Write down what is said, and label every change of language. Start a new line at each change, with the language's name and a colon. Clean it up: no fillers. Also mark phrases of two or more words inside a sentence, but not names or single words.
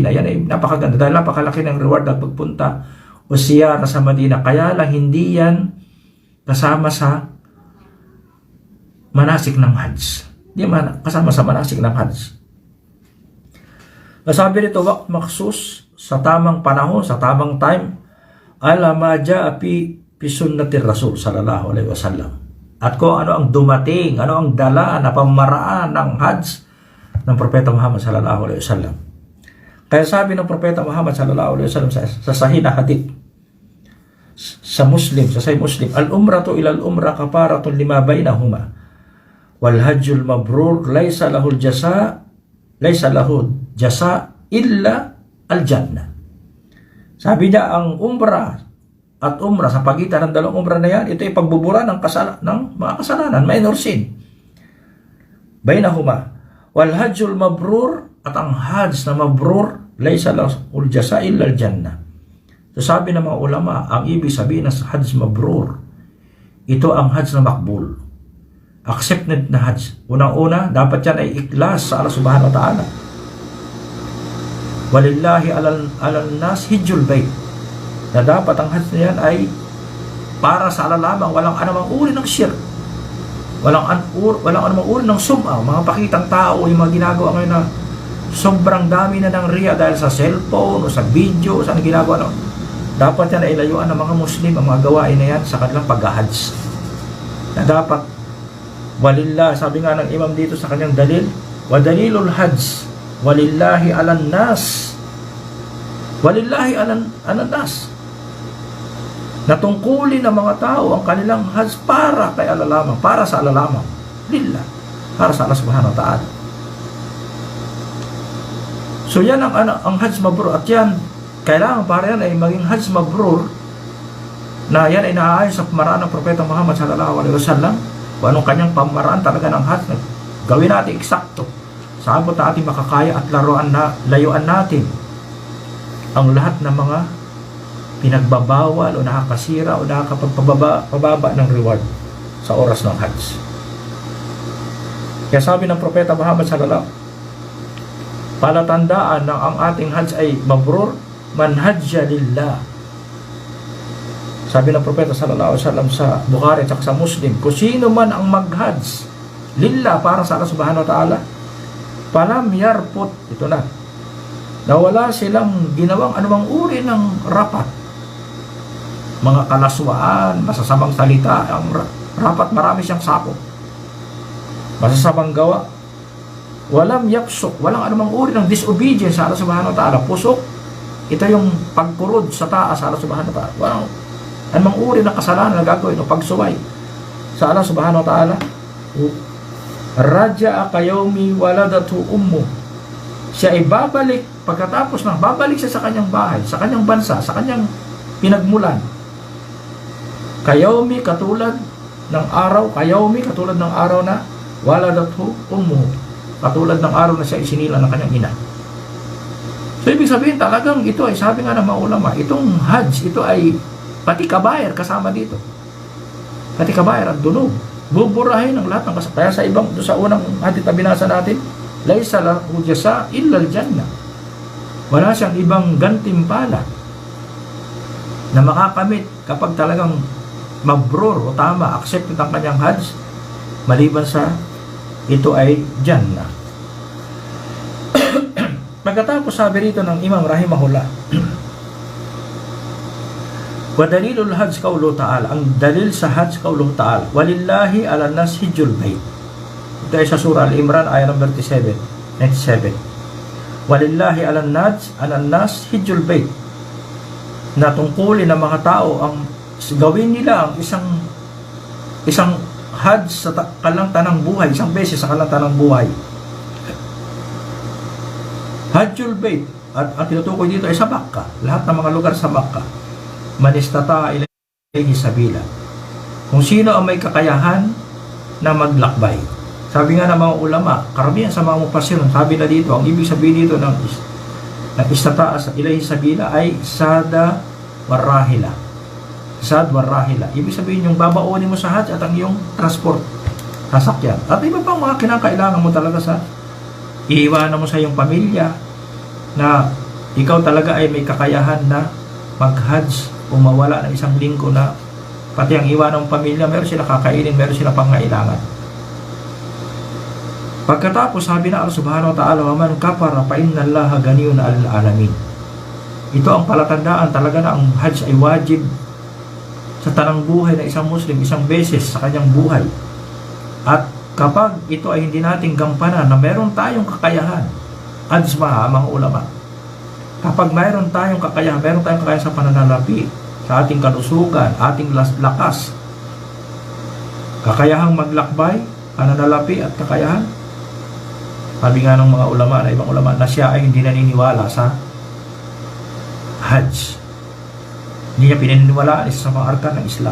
Filipino: Yan ay napakaganda dahil napakalaki ng reward na pagpunta o siyara sa Madina. Kaya lang hindi yan kasama sa manasik ng Hajj. Hindi man kasama sa manasik ng Hajj. Nasabi nito,
Arabic: وقت مخصوص,
Filipino: sa tamang panahon, sa tamang time,
Arabic: على ما جاء في سنة الرسول صلى الله عليه وسلم.
Filipino: At kung ano ang dumating, ano ang dala na pamaraan ng Hajj ng Propeta Muhammad
Arabic: صلى الله عليه وسلم.
Filipino: Kaya sabi ng Propeta Muhammad
Arabic: صلى الله عليه وسلم
Filipino: sa Sahih na hadith, sa Sahih Muslim,
Arabic: العمرة إلى العمرة كفارة لما بينهما. والحج المبرور ليس له جزاء إلا الجنة.
Filipino: Sabi niya, ang umrah at umrah, sa pagitan ng dalawang umrah na yan, ito ay pagbubura ng mga kasalanan,
English: minor sin.
Arabic: بينهما. والحج المبرور,
Filipino: at ang hajj na mabrur,
Arabic: ليس له جزاء إلا الجنة.
Filipino: So sabi ng mga ulama, ang ibig sabihin ng
Arabic: حج مبرور,
Filipino: ito ang hajj na makbul. Accepted na hajj. Unang-una, dapat yan ay ikhlas sa Allah
Arabic: سبحانه وتعالى. ولله على الناس حج البيت.
Filipino: Na dapat ang hajj na yan ay para sa Allah lamang, walang anumang uri ng shirk. Walang anumang uri ng sum'a, mga pakitang tao, yung mga ginagawa ngayon na sobrang dami na ng riya dahil sa cellphone o sa video o saan ginagawa na. Dapat yan ay layuan ng mga Muslim ang mga gawain na yan sa kanilang pag-hajj. Na dapat walillah, sabi nga ng imam dito sa kanyang dalil,
Arabic: ودليل الحج ولله على الناس ولله على الناس,
Filipino: walillahi alan nas, natungkulin ng mga tao ang kanilang hajj para kay Allah lamang, para sa Allah lamang, lillah, para sa Allah
Arabic: سبحانه وتعالى.
Filipino: So yan ang
Arabic: حج مبرور,
Filipino: at yan kailangan para yan ay maging
Arabic: حج مبرور
Filipino: na yan ay naaayon sa pamaraan ng Propeta Muhammad
Arabic: صلى الله عليه وسلم.
Filipino: Kung anong kanyang pamaraan talaga ng hajj, gawin natin eksakto. Saabot na ating makakaya at layuan natin ang lahat ng mga pinagbabawal o nakakasira o nakakapagpababa ng reward sa oras ng hajj. Kaya sabi ng Propeta Muhammad
Arabic: صلى الله عليه وسلم,
Filipino: palatandaan na ang ating hajj ay mabrur,
Arabic: من حج لله.
Filipino: Sabi ng Propeta
Arabic: صلى الله عليه وسلم
Filipino: sa Bukhari at sa Muslim, kung sino man ang mag-hajj lillah, para sa Allah
Arabic: سبحانه وتعالى. فلم يرفث,
Filipino: ito na wala silang ginawang anumang uri ng rapat, mga kalaswaan, masasamang salita. Ang rapat marami siyang sakop, masasamang gawa.
Arabic: ولم يفسق,
Filipino: walang anumang uri ng disobedience sa Allah
Arabic: سبحانه وتعالى.
Filipino: Pusok, ito yung pagkurod sa taas sa Allah
Arabic: سبحانه وتعالى.
Filipino: Walang anumang uri ng kasalanan na gagawin o pagsuway sa Allah
Arabic: سبحانه وتعالى. رجع كيوم ولدته أمه,
Filipino: siya ay babalik, pagkatapos ng babalik siya sa kanyang bahay, sa kanyang bansa, sa kanyang pinagmulan. Kayawmi, katulad ng araw, kayawmi, katulad ng araw na
Arabic: ولدته أمه,
Filipino: katulad ng araw na siya isinila ng kanyang ina. So ibig sabihin talagang ito ay, sabi nga ng mga ulama, itong Hajj, ito ay pati kabair kasama dito, pati kabair at dunub, buburahin ng lahat ng kasalanan. Kaya sa ibang, sa unang hadith na binasa natin,
Arabic: ليس له جزاء إلا الجنة,
Filipino: wala siyang ibang gantimpala na makakamit kapag talagang mabrur o tama, accepted ang kanyang Hajj, maliban sa ito ay Jannah. Pagkatapos sabi rito ng Imam rahimahullah,
Arabic: ودليل الحج قوله تعالى,
Filipino: ang dalil sa Hajj
Arabic: قوله تعالى, ولله على الناس حج البيت.
Filipino: Ito ay sa surah Al-Imran ayat number 97.
Arabic: ولله على الناس حج البيت,
Filipino: na tungkulin ng mga tao ang gawin nila ang isang Hajj sa kalantanang buhay, isang beses sa kalantanang buhay.
Arabic: حج البيت,
Filipino: at ang tinutukoy dito ay sa Makkah, lahat ng mga lugar sa Makkah.
Arabic: من استطاع إليه سبيلا,
Filipino: kung sino ang may kakayahan na maglakbay. Sabi nga ng mga ulama, karamihan sa mga mufassirun, sabi na dito, ang ibig sabihin dito ng
Arabic: استطاع إليه سبيلا
Filipino: ay
Arabic: الزاد والراحلة. زاد وراحلة,
Filipino: ibig sabihin yung babaonin mo sa Hajj at ang iyong transport, sasakyan, at iba pang mga kinakailangan mo talaga sa iiwanan mo sa iyong pamilya, na ikaw talaga ay may kakayahan na mag-Hajj o mawala ng isang linggo, na pati ang iwanan ng pamilya, meron sila kakainin, meron sila pangailangan. Pagkatapos sabi na
Arabic: الله سبحانه وتعالى ومن كفر فإن الله غني عن العالمين.
Filipino: Ito ang palatandaan talaga na ang Hajj ay wajib sa tanang buhay ng isang Muslim, isang beses sa kanyang buhay. At kapag ito ay hindi nating gampanan, na meron tayong kakayahan, adsmaha mga ulama, kapag meron tayong kakayahan sa pananalapi, sa ating kalusugan, ating lakas, kakayahang maglakbay, pananalapi at kakayahan, sabi nga ng mga ulama, na ibang ulama, na siya ay hindi naniniwala sa Hajj, hindi niya pinaniniwalaan isa sa mga arkan ng Islam.